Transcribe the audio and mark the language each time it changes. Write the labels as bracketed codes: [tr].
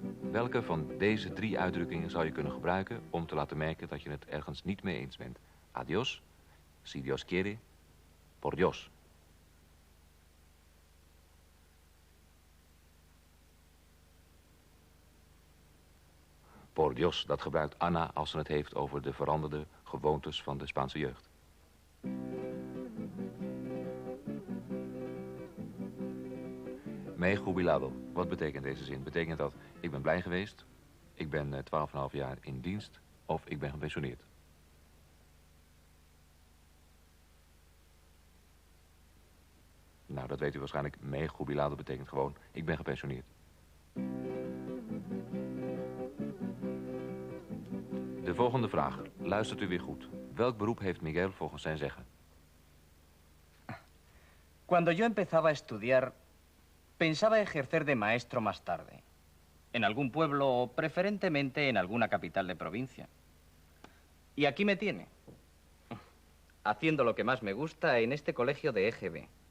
[nl] Welke van deze 3 uitdrukkingen zou je kunnen gebruiken om te laten merken dat je het ergens niet mee eens bent? [es] Adiós, si Dios quiere, por Dios. Por Dios, [nl] dat gebruikt Anna als ze het heeft over de veranderde gewoontes van de Spaanse jeugd. [es] Me he jubilado. [nl] Wat betekent deze zin? Betekent dat ik ben blij geweest, ik ben 12,5 jaar in dienst of ik ben gepensioneerd? Nou, dat weet u waarschijnlijk. [es] Me he jubilado [nl] betekent gewoon ik ben gepensioneerd. De volgende vraag. Luistert u weer goed. Welk beroep heeft Miguel volgens zijn zeggen? [es] Cuando yo empezaba a estudiar, pensaba ejercer de maestro más tarde. En algún pueblo o preferentemente en alguna capital de provincia. Y aquí me tiene. Haciendo lo que más me gusta en este colegio de EGB.